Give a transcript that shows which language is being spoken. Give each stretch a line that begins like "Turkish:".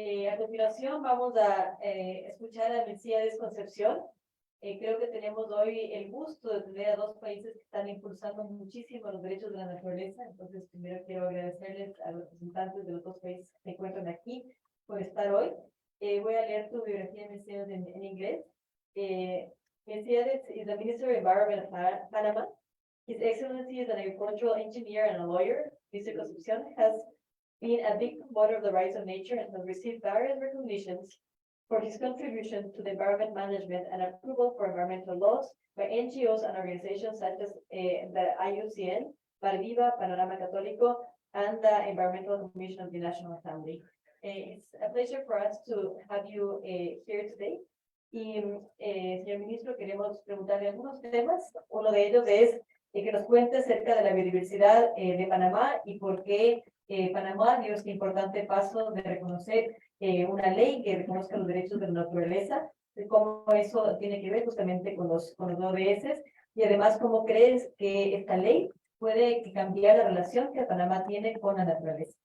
Spanish: A continuación vamos a escuchar a Mercedes Concepción. Creo que tenemos hoy el gusto de tener a dos países que están impulsando muchísimo los derechos de la naturaleza. Entonces, primero quiero agradecerles a los representantes de los dos países que se encuentran aquí por estar hoy. Voy a leer tu biografía de Mercedes en inglés.
English: Mercedes is the Minister of Environment of Panama. His Excellency is an agricultural engineer and a lawyer. Mr. Concepcion has been a big promoter of the rights of nature and has received various recognitions for his contribution to the environment management and approval for environmental laws by NGOs and organizations such as the IUCN, Viva, Panorama Católico, and the Environmental Commission of the National Assembly. It's a pleasure for us to have you here today.
Spanish: Y, señor ministro, queremos preguntarle algunos temas. Uno de ellos es que nos cuente acerca de la biodiversidad de Panamá y por qué Panamá dio este importante paso de reconocer una ley que reconozca los derechos de la naturaleza, de cómo eso tiene que ver justamente con los ODS, y además cómo crees que esta ley puede cambiar la relación que Panamá tiene con la naturaleza.